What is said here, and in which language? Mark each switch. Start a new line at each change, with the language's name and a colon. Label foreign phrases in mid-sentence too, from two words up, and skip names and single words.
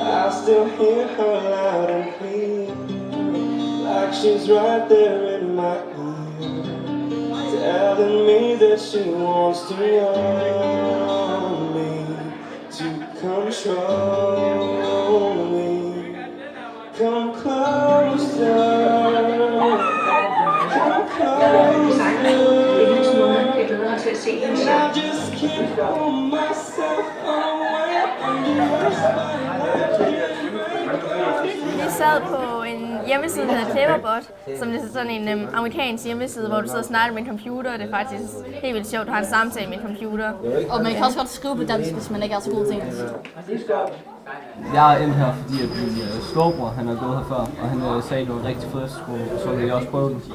English: I still hear her loud and clear, like she's right there in my ear, telling me that she wants to own me, to control me. Come closer, come closer. And I just can't pull myself away from your spotlight.
Danish: Vi sad på en hjemmeside, der hedder Cleverbot, som er sådan en amerikansk hjemmeside, hvor du sidder og snakker med en computer, og det er faktisk helt vildt sjovt, du har en samtale med en computer. Og man kan også godt skrive på dansk, hvis man ikke er så god til engelsk. Jeg er endt her, fordi at min storebror, han er gået her før, og han sagde, at det var en rigtig fed skole, så vil jeg også prøve den.